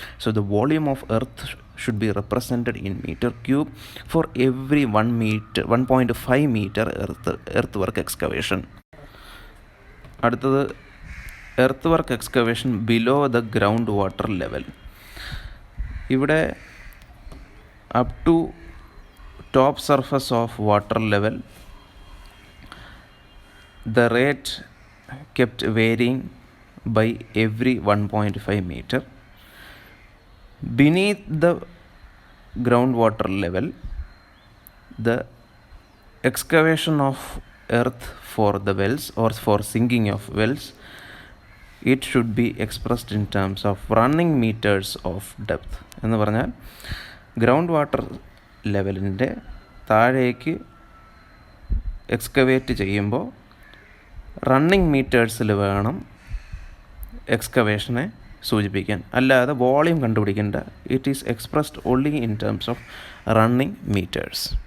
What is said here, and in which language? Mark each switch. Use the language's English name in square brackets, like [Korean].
[English] So the volume of earth should be represented in metre cube for every 1.5 metre earth work excavation. അടുത്തത് earth work excavation below the ground water level. ഇവിടെ up to top surface of water level, the rate kept varying by every 1.5 meter. Beneath the groundwater level, the excavation of earth for the wells or for sinking of wells, it should be expressed in terms of running meters of depth. [Malayalam] എന്ന് പറഞ്ഞാൽ ground water ലെവലിൻ്റെ താഴേക്ക് excavate ചെയ്യുമ്പോൾ running മീറ്റേഴ്സിൽ വേണം എക്സ്കവേഷനെ സൂചിപ്പിക്കാൻ, അല്ലാതെ volume കണ്ടുപിടിക്കേണ്ട. [English] It is expressed only in terms of running meters.